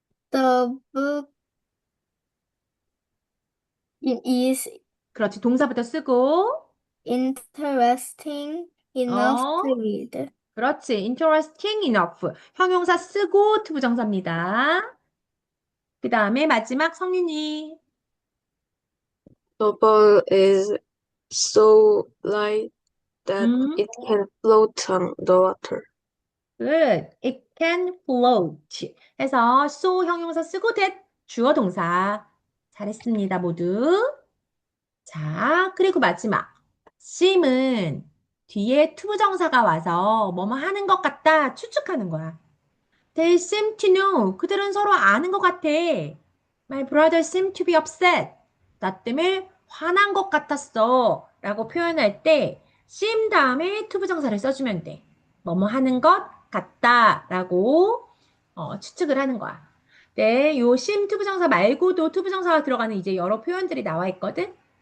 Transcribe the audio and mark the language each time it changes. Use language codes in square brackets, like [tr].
[en] the book is [ko] 그렇지. 동사부터 쓰고. [en] interesting enough 어, to read. [ko] 그렇지. [en] interesting enough. [ko] 형용사 쓰고 투부정사입니다. 그 다음에 마지막 성윤이. [en] The ball is so light that 음, it can float on the water. good. It can float. [ko] 해서 so 형용사 쓰고 that 주어 동사. 잘했습니다, 모두. 자, 그리고 마지막. seem은 뒤에 투부정사가 와서 뭐뭐 하는 것 같다 추측하는 거야. [en] They seem to know. [ko] 그들은 서로 아는 것 같아. [en] My brother seemed to be upset. [ko] 나 때문에 화난 것 같았어. 라고 표현할 때 seem 다음에 투부정사를 써주면 돼. 뭐뭐 하는 것 같다. 라고 추측을 하는 거야. 네, 요 seem 투부정사 말고도 투부정사가 들어가는 이제 여러 표현들이 나와 있거든.